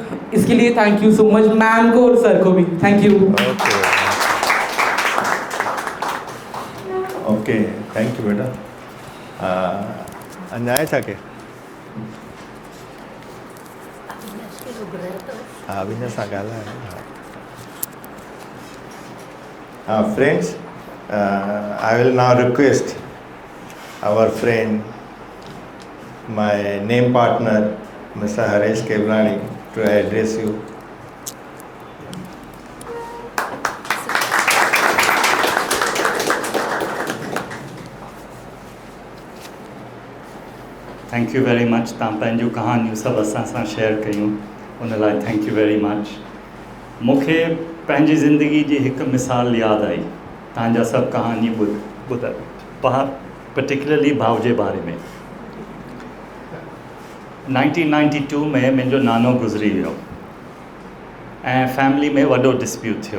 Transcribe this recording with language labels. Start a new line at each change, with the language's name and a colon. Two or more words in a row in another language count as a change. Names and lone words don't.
Hindi: इसके लिए
English: thank you so much
Hindi: मैम को और सर को भी.
English: thank you. OK thank you बेटा. अन्याय था के हाँ अभिनय सां ॻाल्हाए. Friends, I will now request our friend, my name partner, Mr. Haresh Kevlani, to address you. thank you very much.
Sindhi: तव्हां पंहिंजूं कहानियूं सभु असां सां शेयर कयूं उन लाइ
English: thank you very much.
Sindhi: मूंखे पंहिंजी ज़िंदगी जी हिकु मिसाल यादि आई. तव्हांजा सभु कहानी पर्टिकुलरली भाउ जे बारे में. 1992 में मुंहिंजो नानो गुज़री वियो ऐं फैमिली में वॾो डिस्प्यूट थियो.